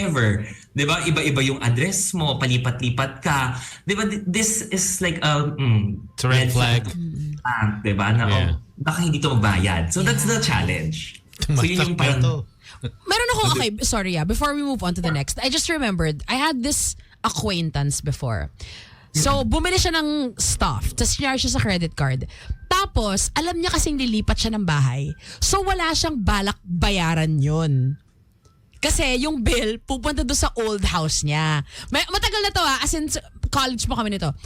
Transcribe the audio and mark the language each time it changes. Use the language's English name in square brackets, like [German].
[Filipino] ever, di ba, iba-iba yung address mo, palipat-lipat ka, di ba, this is like a [English] It's a red flag. [Filipino] Di ba, na [English] Yeah. [Filipino] baka hindi to magbayad. So, that's the challenge. So, yun yung parang, [English] Meron ako, okay, sorry before we move on to the next, I just remembered, I had this acquaintance before. [Filipino] So, bumili siya ng stuff, tapos sinare siya sa credit card. Tapos, alam niya kasing lilipat siya ng bahay. So, wala siyang balak bayaran yun. Kasi yung bill, pupunta doon sa old house niya. Matagal na to as in college pa kami nito.